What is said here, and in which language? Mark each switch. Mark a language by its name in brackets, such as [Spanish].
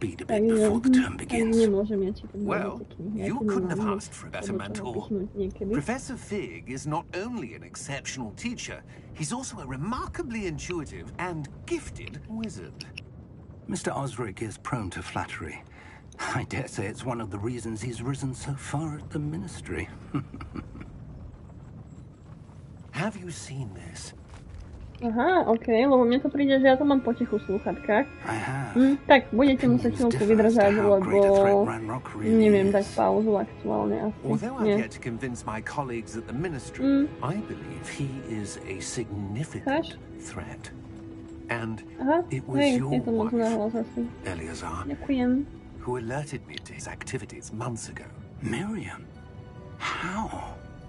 [Slovak] Takže nemôžem ja čítať v robote knihy. [English] You couldn't have asked for a better mentor. Professor Fig is not only an exceptional teacher, he's also a remarkably intuitive and gifted wizard. Mr. Osric is prone to flattery. I dare say it's one of the reasons he's risen so far at the ministry. Have you seen this? [Slovak] Aha, okej, lebo mne to príde, že ja to mám potichu v slúchatkách. Tak, budete musieť chvíľku vydržať, lebo neviem dať pauzu aktuálne asi. [English] Although I've yet to convince my colleagues at the ministry, I believe he is a significant threat. And it was your wife, Eleazar, who alerted me to his activities months ago. Miriam? How?